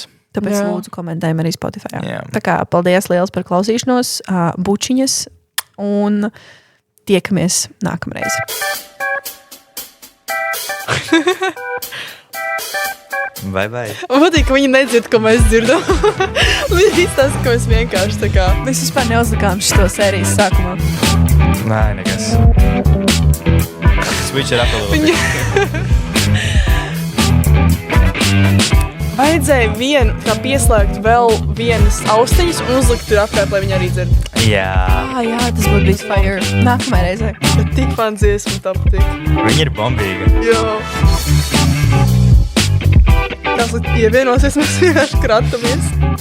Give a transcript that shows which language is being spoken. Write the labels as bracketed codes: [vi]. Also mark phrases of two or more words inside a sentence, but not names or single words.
[lv] Tāpēc lūdzu komentējam arī Spotify. Tā kā paldies liels par klausīšanos, bučiņas, un tiekamies nākamreiz. Vai. Man patīk, ka viņi nedzird, ko mēs dzirdam. Viņi izstāsta, ka mēs vienkārši tā kā... Mēs vispār neuzlikām šito sērijas sākumā. Nē, nekas. [en] Switch it up a little bit. [lv] Vajadzēja pieslēgt vēl vienas austiņas un uzlikt tur apkārt, lai viņi arī dzird. Jā, tas būtu bijis fire. Nākamajā reizē. Bet tik fans dziesmu tā patīk. Viņa ir bombīga. Jā. Kas pievienosies, mēs vienkārši kratamies.